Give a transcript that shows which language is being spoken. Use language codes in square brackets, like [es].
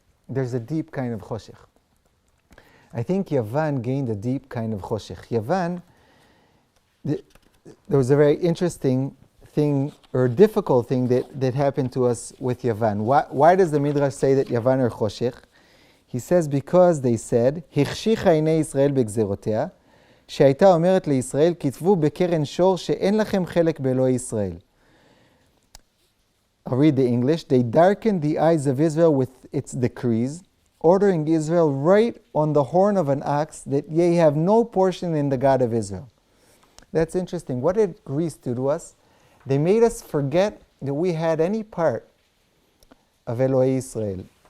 [en] There's a deep kind of choshech. I think Yavan gained a deep kind of choshech. Yavan, there was a very interesting thing, or difficult thing that happened to us with Yavan. Why does the Midrash say that Yavan are choshech? He says because they said, [he] "Hichshicha עיני ישראל בגזרותיה, שהייתה אומרת לישראל, כתבו בקרן שור שאין לכם חלק באלוהי ישראל." [en] I'll read the English. They darkened the eyes of Israel with its decrees, ordering Israel right on the horn of an ox, that ye have no portion in the God of Israel. That's interesting. What did Greece do to us? They made us forget that we had any part of Elohei Israel.